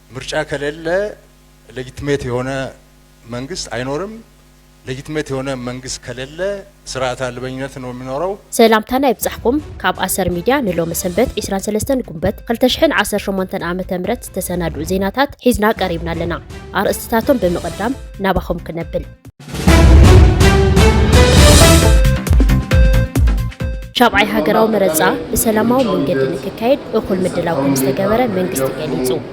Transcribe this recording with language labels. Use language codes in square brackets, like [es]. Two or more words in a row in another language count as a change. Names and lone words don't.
[am] ምርጫ ከሌለ ሌጂቲሜት የሆነ መንግስት አይኖርም። ሌጂቲሜት የሆነ መንግስት ከሌለ ስርዓት አልበኝነት ነው የሚኖረው። [ti] ሰላምታና ይብጻሕኩም ካብ አሰር ሚድያ ንሎ መሰንበት 23 ጉንበት 2018 ዓመተ ምህረት ተሰናዱ ዜናታት ሒዝና ቀሪብና ኣለና። አርእስትታቶም በመቀዳም ናባኹም ክነብል ሻብዓይ ሃገራዊ መረፃ ብሰላማዊ መንገዲ ንክካየድ እኩል ምድላው ከም ዝተገበረ መንግስቲ ገሊጹ።